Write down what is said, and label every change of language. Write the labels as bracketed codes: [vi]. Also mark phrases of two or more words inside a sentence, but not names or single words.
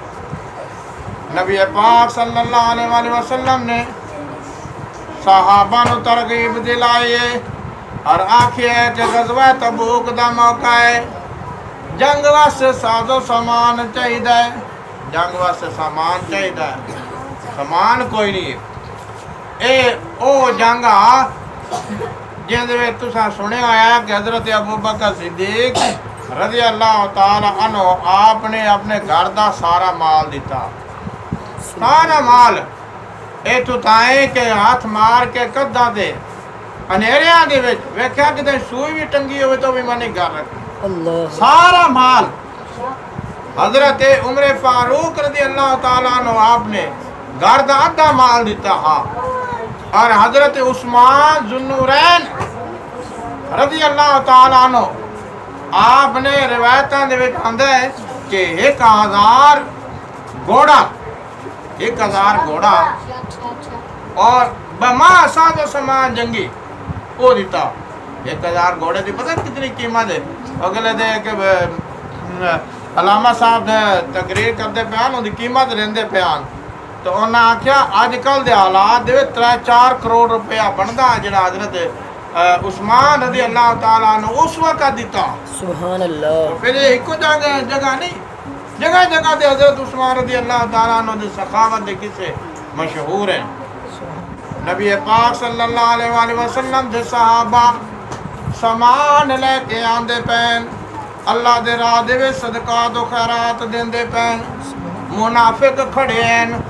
[pa] نبی پاک [ar] صلی اللہ علیہ وآلہ وسلم [pa] نے صحابہ نو ترغیب دلائی ہے اور آخی ہے کہ غزوہ تبوک دا موقع ہے جنگ واسطے ساز و سامان چاہیدا ہے جنگ واسطے سامان چاہیدا ہے سامان کوئی نہیں اے او جنگ آ جن دے وچ تساں سنیا ہے کہ حضرت ابو بکر صدیق [ar] رضی اللہ تعالی عنہ [pa] آپ نے اپنے گھر دا سارا مال دیتا سارا مال اے تو تائیں کہ ہاتھ مار کے کداں دے انہیریاں دے وچ ویکھیا کہ سوئی بھی ٹنگی ہوئے تو بھی میں نہیں گھر رکھی اللہ سارا مال حضرت عمر فاروق [ar] رضی اللہ تعالیٰ عنہ [pa] آپ نے گھر دا آدھا مال دیتا ہاں اور حضرت عثمان ذوالنورین [ar] رضی اللہ تعالیٰ عنہ [pa] آپ نے روایتاں دے وچ آندا ہے کہ 1000 گھوڑا 1000 گھوڑا اور بما ساز و سامان جنگی وہ دیتا 1000 گھوڑے دی پتہ کتنی قیمت ہے اگلے دے کہ علامہ صاحب تقریر کرتے پیان ان دی قیمت رہندے پیان تو انہاں آکھیا اج کل دے حالات دے 3-4 کروڑ روپیہ بندا جڑا حضرت عثمان [ar] رضی اللہ تعالیٰ عنہ [pa] اس وقت دیتا [ar] سبحان اللہ [ur] پھر یہ ایک جگہ نہیں [pa] جگہ جگہ دے حضرت عثمان [ar] رضی اللہ تعالیٰ عنہ [pa] دے سخاوت دے قصے مشہور ہیں نبی پاک [ar] صلی اللہ علیہ وآلہ وسلم [pa] دے صحابہ سامان لے کے آندے پین اللہ دے راہ دے وچ صدقات و خیرات دیندے پین منافق کھڑے ہیں